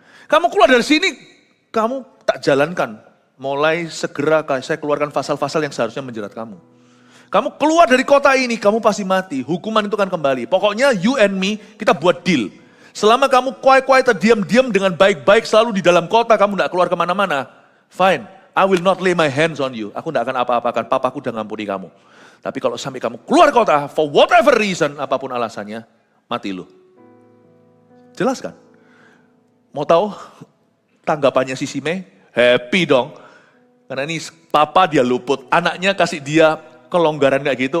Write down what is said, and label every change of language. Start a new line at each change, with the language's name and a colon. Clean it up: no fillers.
Indonesian: Kamu keluar dari sini, kamu tak jalankan. Mulai segera saya keluarkan pasal-pasal yang seharusnya menjerat kamu. Kamu keluar dari kota ini, kamu pasti mati. Hukuman itu kan kembali. Pokoknya
English: you and me,
Indonesian: kita buat deal. Selama kamu quiet diam-diam dengan baik-baik selalu di dalam kota, kamu tidak keluar kemana-mana.
English: Fine, I will not lay my hands on you.
Indonesian: Aku tidak akan apa-apakan, papaku udah ngampuni kamu. Tapi kalau sampai kamu keluar kota,
English: for whatever reason,
Indonesian: apapun alasannya, mati lu. Jelas kan? Mau tahu tanggapannya si Simei? Happy dong. Karena ini papa dia luput, anaknya kasih dia kelonggaran kayak gitu.